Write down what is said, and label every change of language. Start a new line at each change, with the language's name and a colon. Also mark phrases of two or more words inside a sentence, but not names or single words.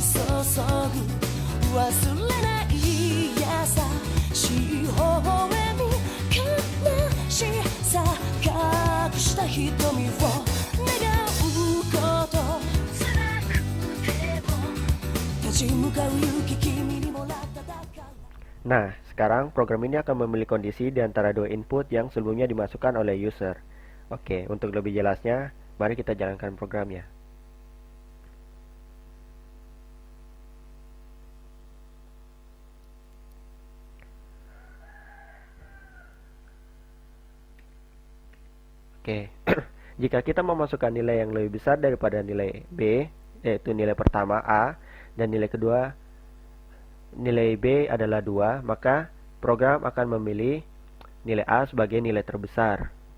Japanese: 注ぐ忘れない優しい微笑み悲しさ隠した瞳を願うこと辛くても立ち向かう勇気君にもらっただから
Indonesian: Nah, sekarang program ini akan memilih kondisi di antara dua input yang sebelumnya dimasukkan oleh user. Oke, untuk lebih jelasnya, mari kita jalankan programnya. Oke, jika kita memasukkan nilai yang lebih besar daripada nilai B, yaitu nilai pertama A, dan nilai kedua nilai B adalah 2, maka program akan memilih nilai A sebagai nilai terbesar.